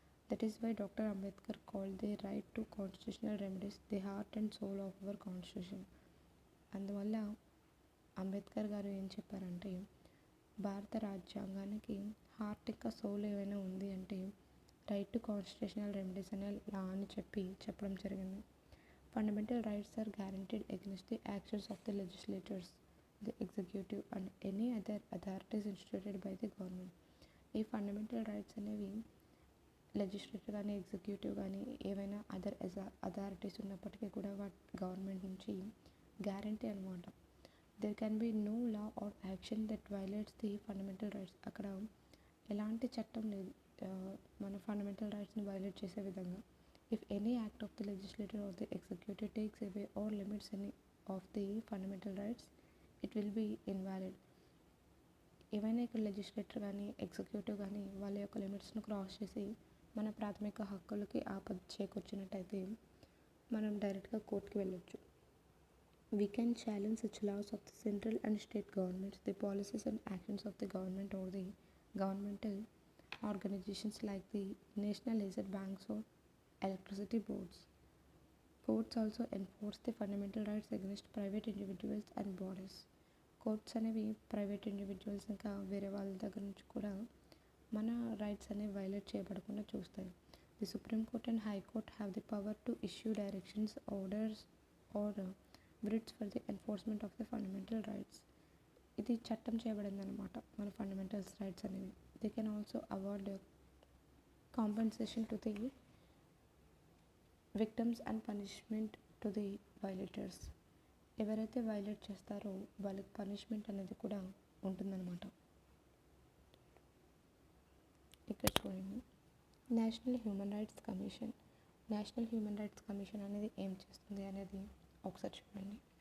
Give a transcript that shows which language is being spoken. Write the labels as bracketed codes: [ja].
[en] That is why doctor Ambedkar called the right to constitutional remedies the heart and soul of our constitution. [te] అందువల్ల అంబేద్కర్ గారు ఏం చెప్పారంటే భారత రాజ్యాంగానికి హార్ట్ ఇంకా సోల్ ఏమైనా ఉంది అంటే రైట్ టు కాన్స్టిట్యూషనల్ రెమెడీస్ అనే లా అని చెప్పడం జరిగింది. [en] Fundamental rights are guaranteed against the actions of the legislators, the executive and any other authorities instituted by the government. [te] ఈ ఫండమెంటల్ రైట్స్ అనేవి లెజిస్లేటివ్ కానీ ఎగ్జిక్యూటివ్ కానీ ఏవైనా అదర్ అథారిటీస్ ఉన్నప్పటికీ కూడా గవర్నమెంట్ నుంచి గ్యారంటీ అనమాట. [en] There can be no law or action that violates the fundamental rights. [te] అక్కడ ఎలాంటి చట్టం లేదు మన ఫండమెంటల్ రైట్స్ని వైలేట్ చేసే విధంగా. [en] If any act of the legislature or the executive takes away or limits any of the fundamental rights, it will be invalid. [te] ఏవైనా ఇక్కడ legislator కానీ ఎగ్జిక్యూటివ్ కానీ వాళ్ళ యొక్క లిమిట్స్ను క్రాస్ చేసి మన ప్రాథమిక హక్కులకి ఆపద చేకూర్చినట్టయితే మనం డైరెక్ట్గా కోర్టుకి వెళ్ళొచ్చు. [en] We can challenge such laws of the central and state governments, the policies and actions of the government or the governmental organizations like the nationalized banks or electricity boards. Courts also enforce the fundamental rights against private individuals and bodies. [te] Courts అనేవి private individuals ఇంకా వేరే వాళ్ళ దగ్గర నుంచి కూడా మన rights అనేవి violate చేయబడకుండా చూస్తాయి. [en] The supreme court and high court have the power to issue directions, orders or writs for the enforcement of the fundamental rights. [te] ఇది చట్టం చేయబడింది అనమాట మన ఫండమెంటల్ రైట్స్ అనేవి. [en] They can also award compensation to the victims and punishment to the violators. [te] ఎవరైతే violate చేస్తారో వాళ్ళకి punishment అనేది కూడా ఉంటుందన్నమాట. ఇక్కడ చూడండి, national human rights commission. National human rights commission అనేది ఏం చేస్తుంది అనేది ఒకసారి చూడండి.